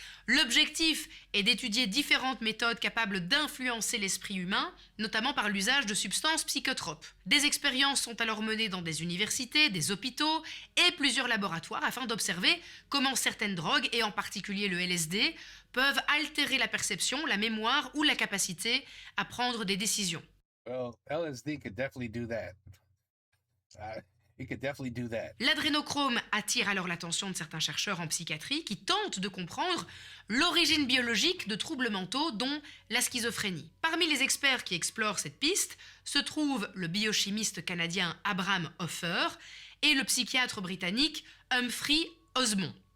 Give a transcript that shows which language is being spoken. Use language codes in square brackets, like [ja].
[fr] L'objectif est d'étudier différentes méthodes capables d'influencer l'esprit humain, notamment par l'usage de substances psychotropes. Des expériences sont alors menées dans des universités, des hôpitaux et plusieurs laboratoires afin d'observer comment certaines drogues, et en particulier le LSD, peuvent altérer la perception, la mémoire ou la capacité à prendre des décisions. [en] Well, LSD could definitely do that. It could definitely do that. [fr] L'adrénochrome attire alors l'attention de certains chercheurs en psychiatrie qui tentent de comprendre l'origine biologique de troubles mentaux, dont la schizophrénie. Parmi les experts qui explorent cette piste se trouvent le biochimiste canadien Abraham Hoffer et le psychiatre britannique Humphrey Osmond.